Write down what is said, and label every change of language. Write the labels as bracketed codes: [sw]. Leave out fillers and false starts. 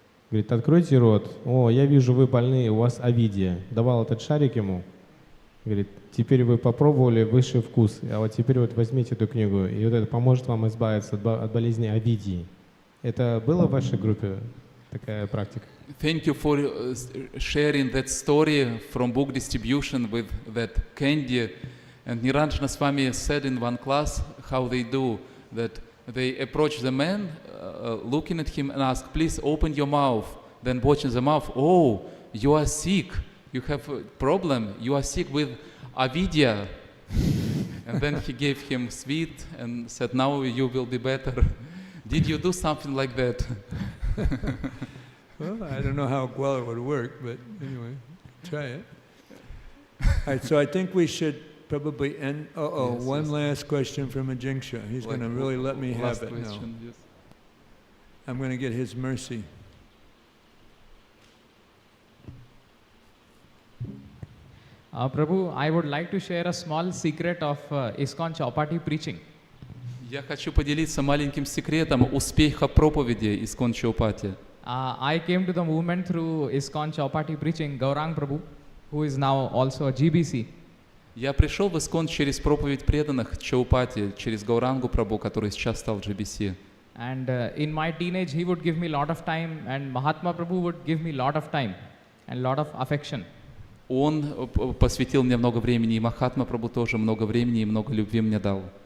[ru] Говорит, откройте рот. О, я вижу, вы больные, у вас авидия. Давал этот шарик ему. Говорит, теперь вы попробовали высший вкус, а вот теперь вот возьмите эту книгу, и вот это поможет вам избавиться от болезни авидии. Это было в вашей группе, такая практика? [en] Thank you for sharing that story from book distribution with that candy. And Niranjana Swami said in one class how they do that. They approach the man, looking at him and ask, please open your mouth. Then watching the mouth, oh, you are sick. You have a problem. You are sick with avidya. And then he gave him sweet and said, now you will be better. Did you do something like that? Well, I don't know how well it would work, but anyway, try it. All right, so I think we should probably end. One last question from Ajingsha. He's going to really let me have it now. Yes. I'm going to get his mercy. Prabhu, I would like to share a small secret of ISKCON Chowpatty preaching. [ru] Я хочу поделиться маленьким секретом успеха проповеди Искон Чаупати. [en] I came to the movement through ISKCON Chowpatty preaching, Gaurang Prabhu, who is now also a GBC. [ru] Я пришел в Искон через проповедь преданных Чаупати, через Гаурангу Прабhu, который сейчас стал GBC. [en] And in my teenage, he would give me a lot of time, and Mahatma Prabhu would give me a lot of time and lot of affection. [ru] Он посвятил мне много времени, и Махатма Прабhu тоже много времени и много любви мне дал.